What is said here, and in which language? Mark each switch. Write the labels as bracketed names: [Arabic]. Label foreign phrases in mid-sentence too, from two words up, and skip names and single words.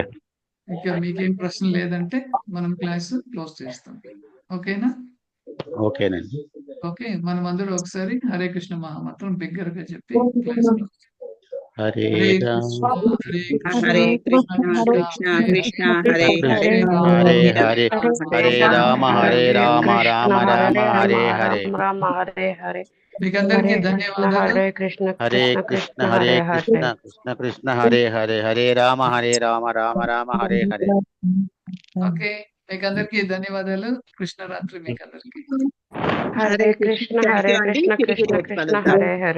[Telugu] ఇక మీకేం ప్రశ్న లేదంటే మనం క్లాస్ క్లోజ్ చేస్తాం. ఓకేనా? ఓకేనండి. ఓకే, మనం అందరూ ఒకసారి హరే కృష్ణ మహామంత్రం బిగ్గరగా చెప్పి క్లాస్ క్లోజ్. [Sanskrit] హరే హరే రామ, కృష్ణ హరే హరే కృష్ణ కృష్ణ కృష్ణ హరే హరే, హరే హరే, హరే రామ హరే రామ, రామ రామ హరే హరే. రామ హరే హరే. [Telugu] మీకు అందరికీ [Sanskrit] హరే [Telugu] ధన్యవాదాలు. [Sanskrit] హరే కృష్ణ హరే కృష్ణ హరే కృష్ణ, కృష్ణ కృష్ణ హరే హరే, హరే రామ రామ రామ హరే హరే. [Telugu] ఓకే, మీకు అందరికీ ధన్యవాదాలు. కృష్ణరాత్రి మీకు అందరికీ. [Sanskrit] హరే కృష్ణ హరే కృష్ణ కృష్ణ కృష్ణ హరే హరే.